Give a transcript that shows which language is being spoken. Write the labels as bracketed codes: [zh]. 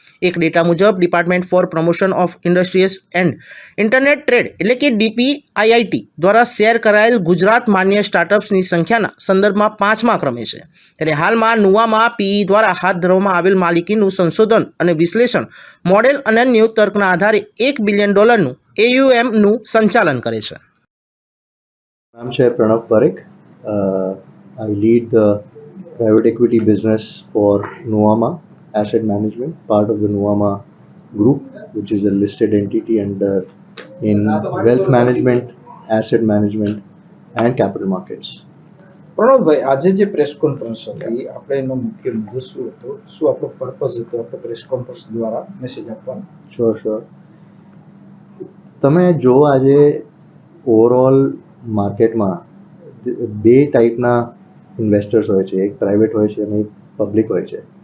[gu] એક ડેટા મુજબ department four promotion of industries and internet trade એટલે કે DPIIT દ્વારા શેર કરાયેલ ગુજરાત માન્ય સ્ટાર્ટઅપ્સની સંખ્યાના સંદર્ભમાં 5મા ક્રમે છે. ત્યારે હાલમાં નુવામા પીઈ દ્વારા હાથ ધરવામાં આવેલ માલિકીનું સંશોધન અને વિશ્લેષણ મોડેલ અનન્ય તર્કના આધારે $1 બિલિયન AUMનું સંચાલન કરે છે. નામ છે Pranab Parikh. [en] I lead the private equity business for Nuvama Asset Management, part of the Nuvama Group, which is a listed entity under in wealth management, asset management, and capital markets. [gu] Pranavbhai, આજે જે press conference હતી આપણે એનો મુખ્ય મુદ્દો શું હતો, શું આપણો પર્પઝ હતો આપણે પ્રેસ કોન્ફરન્સ દ્વારા મેસેજ આપવાનો? શ્યોર. તમે જો આજે ઓવરઓલ માર્કેટમાં બે ટાઈપના ઇન્વેસ્ટર્સ હોય છે, એક પ્રાઇવેટ હોય છે અને એક પબ્લિક હોય છે.